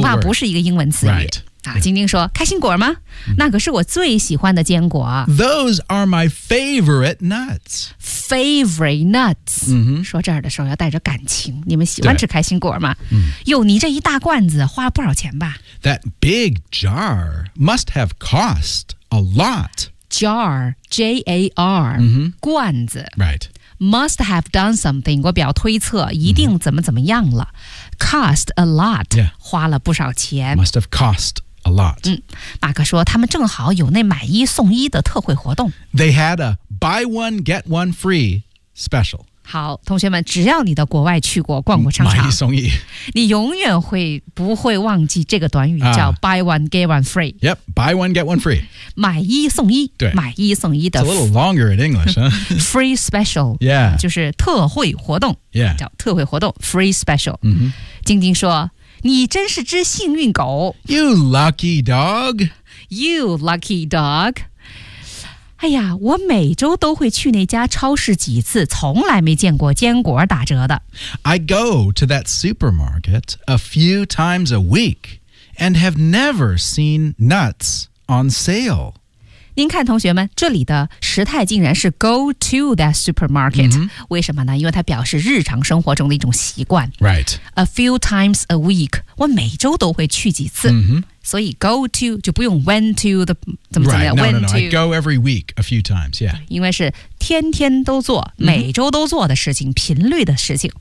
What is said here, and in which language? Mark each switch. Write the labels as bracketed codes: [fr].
[zh] 恐怕不是一个英文词语 [en] Right [zh] 啊、晶晶说开心果吗、那可是我最喜欢的坚果 [en] Those are my favorite nuts Favorite nuts、 mm-hmm. [zh] 说这儿的时候要带着感情你们喜欢吃开心果吗哟你这一大罐子花不少钱吧 [en] That big jar must have cost a lot Jar, J-A-R、 mm-hmm. [zh] 罐子 [en] Right Must have done something [zh] 我表推测一定怎么怎么样了、 [en] mm-hmm. Cost a lot、 yeah. [zh] 花了不少钱 [en] Must have cost a lot、 [zh] 马克说他们正好有那买一送一的特惠活动 [en] They had a buy one get one free special [zh] 好同学们只要你到国外去过逛过商场买一送一你永远会不会忘记这个短语叫 [en] buy one get one free Yep, buy one get one free [zh] 买一送一对买一送一的 [en] It's a little longer in English、huh? Free special Yeah [zh] 就是特惠活动 [en] Yeah [zh] 叫特惠活动 Free special 嗯哼晶晶说你真是只幸运狗 [en] You lucky dog You lucky dog [zh] 哎呀我每周都会去那家超市几次从来没见过坚果打折的 [en] I go to that supermarket a few times a week and have never seen nuts on sale [zh] 您看同学们这里的时态竟然是 [en] go to that supermarket、 mm-hmm. [zh] 为什么呢因为它表示日常生活中的一种习惯 [en] Right A few times a week [zh] 我每周都会去几次、 [en] mm-hmm. [zh] 所以 go to 就不用 when to 的怎么怎么样 [en] Right, when no, no, to. I go every week a few times, yeah [zh] 因为是天天都做每周都做的事情、mm-hmm. 频率的事情